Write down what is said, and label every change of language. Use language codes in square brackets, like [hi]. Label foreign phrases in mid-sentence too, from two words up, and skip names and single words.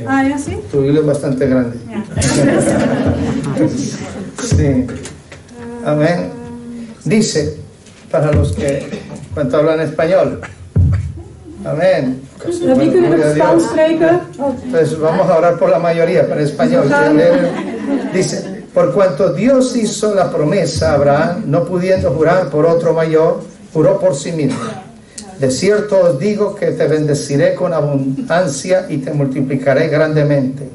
[es] Ah ja, sí? Tu Biblia es bastante grande. Ja. Sí. Amén. Dice, para los que cuando hablan español. Amén. [nl] Wie kunnen [es] Gloria a [nl] er [es] Dios. [nl] Spaans spreken? Oh, [es] Pues vamos a orar por la mayoría, para español. Dice, por cuanto Dios hizo la promesa a Abraham, no pudiendo jurar por otro mayor, juró por sí mismo. De cierto os digo que te bendeciré con abundancia y te multiplicaré grandemente.